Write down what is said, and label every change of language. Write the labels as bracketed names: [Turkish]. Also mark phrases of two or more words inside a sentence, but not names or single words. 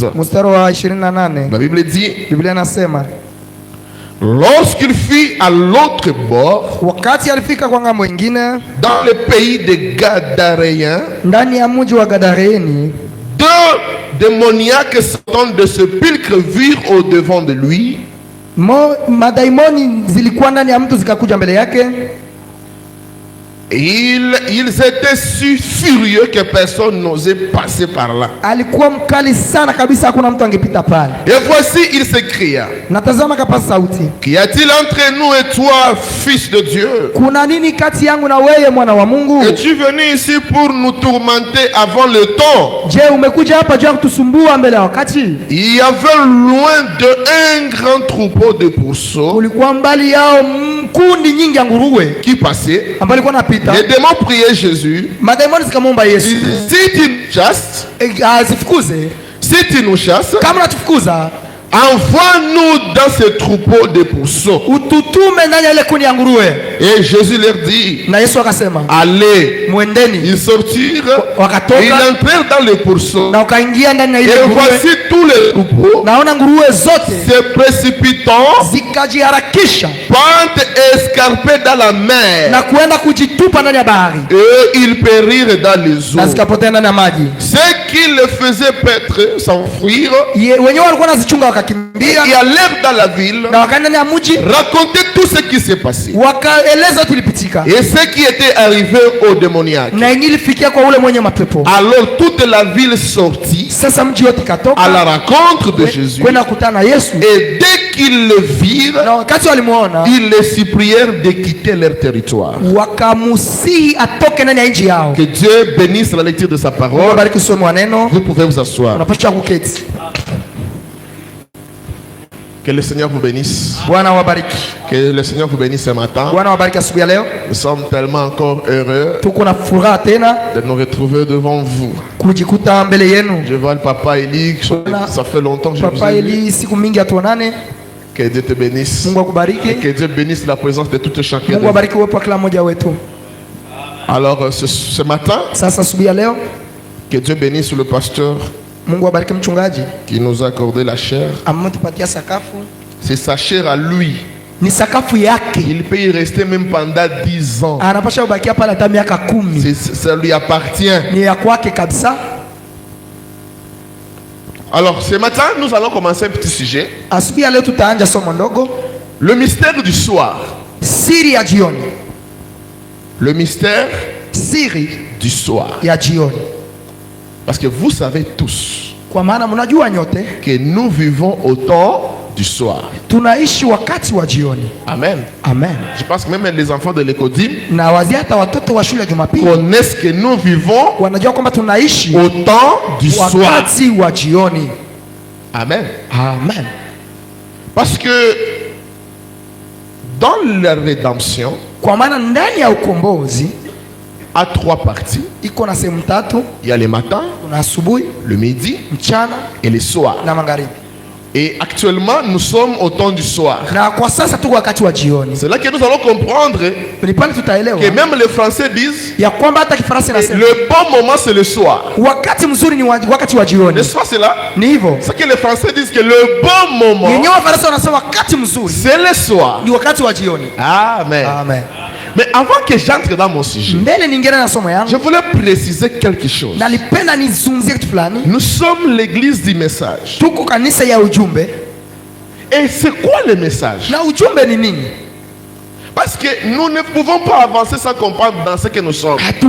[French] La Bible dit: lorsqu'il fut à l'autre bord, dans le pays des Gadaréens, démoniaques sortant de ce pulcre virent au devant de lui. [Swahili] Madaimoni zilikuwa ndani ya mtu zikakuja mbele yake. [French] Ils étaient si furieux que personne n'osait passer par là. [Swahili] Alikuwa mkali sana kabisa, hakuna mtu angepita pale. [French] Et voici, il s'écria. [Swahili] Natazama kapasa sauti. [French] Qu'y a-t-il entre nous et toi, fils de Dieu? [Swahili] Kuna nini kati yangu na wewe mwana wa Mungu? [French] Es-tu venu ici pour nous tourmenter avant le temps? [Swahili] Je, umekuja hapa juu ya kutusumbua mbele ya wakati? [French] Il y avait loin de un grand troupeau de pourceaux. [Swahili] Kulikuwa mbali yao kundi nyingi ya nguruwe [French] qui passait. [Swahili] ambao walikuwa napita. [French] Les démons priaient Jésus. [Swahili] Madaimoni zikamwomba Yesu, [French] si tu nous chasses, [Swahili] zifukuze. [French] Si tu nous chasses, [Swahili] kama unatufukuza, [French] envoie-nous dans ce troupeau de pourceaux. [Swahili] Ututume ndani ya ile kundi ya nguruwe. [French] Et Jésus leur dit, [Swahili] na Yesu akasema, [French] allez. [Swahili] Mwendeni. [French] Ils sortirent, [Swahili] wakatoka, [French] ils entrèrent dans les pourceaux. [Swahili] Na wakaingia ndani ya ile nguruwe. [French] Et voici tous les troupeaux. [Swahili] Naona nguruwe zote [French] se précipitant, [Swahili] zikajiharakisha, [French] pente escarpée dans la mer. [Swahili] Na kuenda kujitupa ndani ya bahari. [French] Et ils périrent dans les eaux. [Swahili] Na zikapotea ndani ya maji. [French] Ce qui les faisait paître, s'enfuir. [Swahili] Wenyewe walikuwa wanazichunga wakakimbia. [French] Et allèrent dans la ville. [Swahili] Na wakaenda ndani ya mji. [French] Raconter tout ce qui s'est passé. [Swahili] Wakaeleza tulipitika. [French] Et ce qui était arrivé au démoniaque. [Swahili] Na ilifikia kwa ule mwenye mapepo. [French] Alors toute la ville sortit. [Swahili] Sasa mji yote katoka. [French] À la rencontre de Jésus. [Swahili] Kwenda kukutana na Yesu. [French] Et dès qu'ils le virent, [Swahili] na wakati walimuona, [French] ils les supplièrent de quitter leur territoire. [Swahili] Wakamusihi atoke ndani ya nchi yao. [French] Que Dieu bénisse la lecture de sa parole. [Swahili] Bariki somo wa neno. [French] Vous pouvez vous asseoir. [Swahili] Unapaswa kuketi. [French] Que le Seigneur vous bénisse. [Swahili] Bwana wabariki. [French] Que le Seigneur vous bénisse ce matin. [Swahili] Bwana wabariki asubuhi ya leo. [French] Nous sommes tellement encore heureux [Swahili] tuko na furaha tena [French] de nous retrouver devant vous. [Swahili] Kujikuta mbele yenu. [French] Je vois le papa Eli, ça fait longtemps que je vous ai vu. [Swahili] Papa Eli, siku mingi atuonane. [French] Que Dieu te bénisse. [Swahili] Mungu akubariki. [French] Et que Dieu bénisse la présence de tout chacun. [Swahili] Mungu abariki uwepo wa kila mmoja wetu. [French] Alors ce matin, [Swahili] sasa asubuhi ya leo, [French] que Dieu bénisse le pasteur [Swahili] Mungu abariki mchungaji [French] qui nous a accordé la chair. [Swahili] Ametupatia sakafu. [French] C'est sa chair à lui. [Swahili] Ni sakafu yake. [French] Il peut y rester même pendant 10 ans. [Swahili] Anapaswa kubakia pale hata miaka 10. [French] Ça lui appartient. [Swahili] Ni ya kwake kabisa. [French] Alors ce matin, nous allons commencer un petit sujet. [Swahili] Asubuhi ya leo tutaanza somo ndogo. [French] Le mystère du soir. [Swahili] Siri ya jioni. [French] Le mystère [Swahili] siri [French] du soir. [Swahili] Ya jioni. [French] Parce que vous savez tous [Swahili] kwa maana mnajua nyote [French] que nous vivons au temps du soir. [Swahili] Tunaishi wakati wa jioni. [French] Amen. [Swahili] Amen. [French] Je pense que même les enfants de l'école [Swahili] na wazee hata watoto wa shule ya Jumapili [French] connaissent que nous vivons [Swahili] wanajua kwamba tunaishi [French] au temps du soir. [Swahili] Wakati wa jioni. [French] Amen. [Swahili] Amen. [French] Parce que dans la rédemption, [Swahili] kwa maana ndani ya ukombozi [French] à 3 parties. [Swahili] Iko na sehemu tatu. [French] Il y a le matin, le midi [Swahili] mchana [French] et le soir. [Swahili] Na magharibi. [French] Et actuellement, nous sommes au temps du soir. [Swahili] Na kwa sasa tuko wakati wa jioni. [French] C'est là que nous allons comprendre que même les Français disent [Swahili] ya kwamba hata Kifaransa inasema [French] le bon moment c'est le soir. [Swahili] Wakati mzuri ni wakati wa jioni. [French] N'est-ce pas cela? [Swahili] Ni hivyo. [French] C'est que les Français disent que le bon moment [Swahili] yenyewe Wafaransa wanasema wakati mzuri [French] c'est le soir. [Swahili] Ni wakati wa jioni. [French] Amen. [Swahili] Amen. [French] Mais avant que j'entre dans mon sujet, je voulais préciser quelque chose. Nous sommes l'église du message. Et c'est quoi le message? Parce que nous ne pouvons pas avancer sans comprendre dans ce que nous sommes.